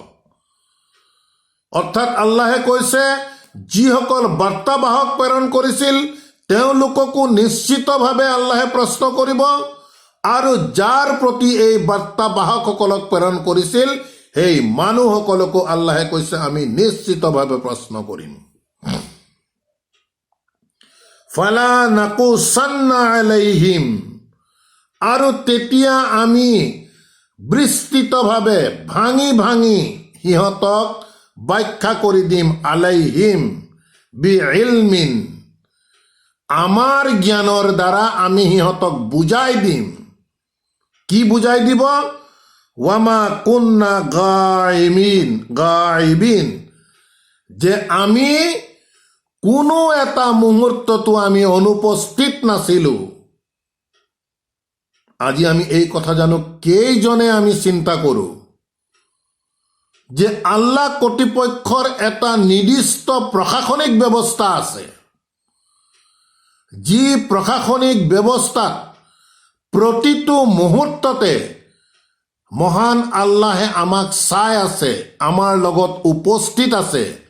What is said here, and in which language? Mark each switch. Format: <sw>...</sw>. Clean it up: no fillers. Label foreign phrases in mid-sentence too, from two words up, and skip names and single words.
<as>অৰ্থাৎ আল্লাহে কৈছে যিসকল বাৰ্তা বাহক প্ৰেৰণ কৰিছিল তেওঁলোককো নিশ্চিতভাৱে আল্লাহে প্ৰশ্ন কৰিব, আৰু যাৰ প্ৰতি এই বাৰ্তা বাহকসকলক প্ৰেৰণ কৰিছিল সেই মানুহসকলকো আল্লাহে কৈছে আমি নিশ্চিতভাৱে প্ৰশ্ন কৰিম।</as> <ar>فلنقصن عليهم,</ar> <as>আৰু তেতিয়া আমি বিস্তৃতভাৱে ভাঙি ভাঙি সিহঁতক ব্যাখ্যা কৰি দিম,</as> <ar>عليهم بعلم,</ar> <as>আমাৰ জ্ঞানৰ দ্বাৰা আমি সিহঁতক বুজাই দিম। কি বুজাই দিব?</as> <ar>وما كنا غائبين,</ar> <as>যে আমি কোনো এটা মুহূৰ্ততো আমি অনুপস্থিত নাছিলো। আজি আমি এই কথা জানো কেইজনে আমি চিন্তা কৰো যে আল্লাহ কৰ্তৃপক্ষৰ এটা নিৰ্দিষ্ট প্ৰশাসনিক ব্যৱস্থা আছে, যি প্ৰশাসনিক ব্যৱস্থাত প্ৰতিটো মুহূৰ্ততে মহান আল্লাহে আমাক চাই আছে, আমাৰ লগত উপস্থিত আছে।</as>